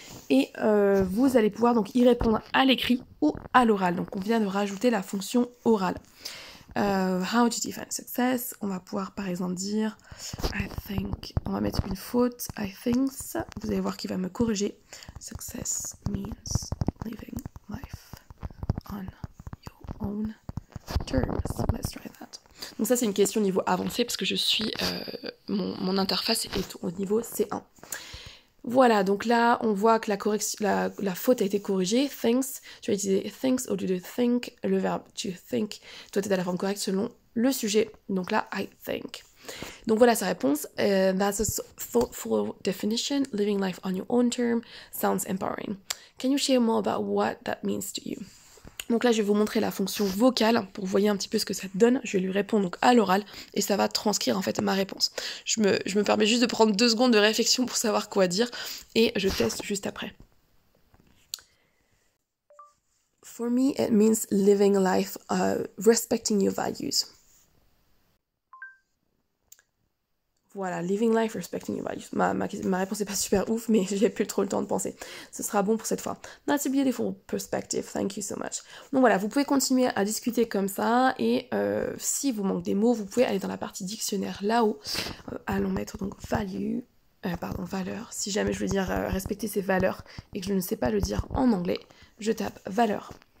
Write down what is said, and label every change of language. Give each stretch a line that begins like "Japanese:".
French: Et vous allez pouvoir donc y répondre à l'écrit ou à l'oral. Donc on vient de rajouter la fonction orale.
English: How to define success.
French: On va pouvoir par exemple dire
English: I think.
French: On va mettre une faute. I think. Vous allez voir qu'il va me corriger.
English: Success means living life on your own terms. Let's try that.
French: Donc ça c'est une question niveau avancé parce que je suis mon interface est au niveau C1. Voilà, donc là, on voit que la faute a été corrigée. Thanks, tu vas utiliser thanks au lieu de think. Le verbe to think doit être à la forme correcte selon le sujet. Donc là, I think. Donc voilà sa réponse.
English: That's a thoughtful definition. Living life on your own term sounds empowering. Can you share more about what that means to you?
French: Donc là, je vais vous montrer la fonction vocale pour que vous voyez un petit peu ce que ça donne. Je vais lui répondre donc à l'oral et ça va transcrire en fait ma réponse. Je me permets juste de prendre 2 secondes de réflexion pour savoir quoi dire et je teste juste après.
English: For me, it means living life, respecting your values.
French: Voilà,
English: living life, respecting your values.
French: Ma réponse n'est pas super ouf, mais j'ai plus trop le temps de penser. Ce sera bon pour cette fois.
English: That's a beautiful perspective, thank you so much.
French: Donc voilà, vous pouvez continuer à discuter comme ça, et si vous manque des mots, vous pouvez aller dans la partie dictionnaire là-haut. Allons mettre donc value, valeur. Si jamais je veux dire respecter ses valeurs et que je ne sais pas le dire en anglais, je tape valeur.